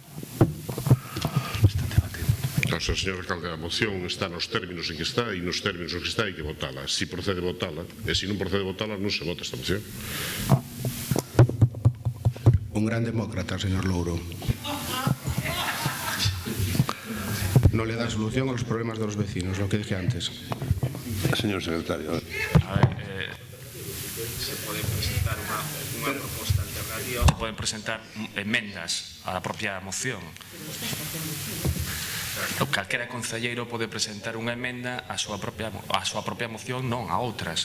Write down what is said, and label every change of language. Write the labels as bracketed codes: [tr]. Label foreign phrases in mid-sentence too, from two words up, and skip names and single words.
[gl] Señor alcalde, a moción está nos términos en que está e nos términos en que está hai que votala. Si procede votala, e se non procede votala, non se vota esta moción. Un gran demócrata, señor Louro. [es] No le da solución a los problemas de los vecinos, lo que dije antes. Señor secretario. [gl] A ver, se pode presentar unha proposta alternativa poden presentar enmendas á propia moción. Calquera concelleiro pode presentar unha emenda á súa propia moción, non a outras.